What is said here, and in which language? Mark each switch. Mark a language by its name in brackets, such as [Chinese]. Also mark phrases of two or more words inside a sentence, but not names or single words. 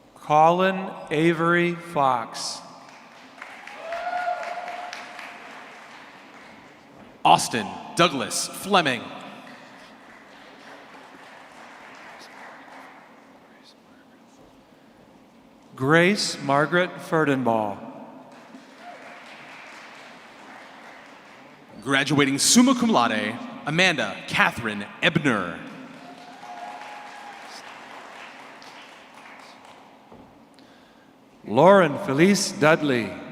[English] Colin Avery Fox. Austin Douglas Fleming. Grace Margaret Furdenball. Graduating [Latin] summa cum laude, [English] Amanda Catherine Ebner. Lauren Felice Dudley.